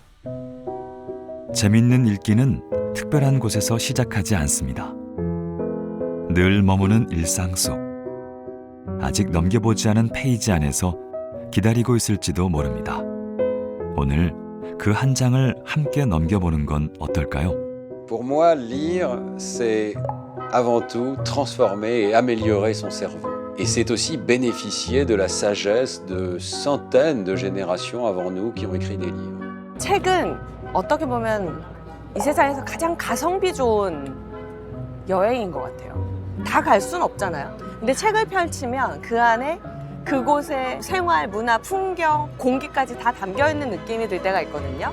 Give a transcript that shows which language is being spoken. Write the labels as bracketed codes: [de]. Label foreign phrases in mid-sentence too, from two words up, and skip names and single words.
[ko] 재밌는 읽기는 특별한 곳에서 시작하지 않습니다. 늘 머무는 일상 속 아직 넘겨보지 않은 페이지 안에서 기다리고 있을지도 모릅니다. 오늘 그 한 장을 함께 넘겨보는 건 어떨까요? [fr] Pour moi, lire, c'est avant tout transformer et améliorer son cerveau. Et c'est aussi bénéficier de la sagesse de centaines de générations avant nous qui ont écrit des livres. [ko] 책은 어떻게 보면 이 세상에서 가장 가성비 좋은 여행인 것 같아요. 다 갈 수는 없잖아요. 근데 책을 펼치면 그 안에 그곳의 생활, 문화, 풍경, 공기까지 다 담겨있는 느낌이 들 때가 있거든요.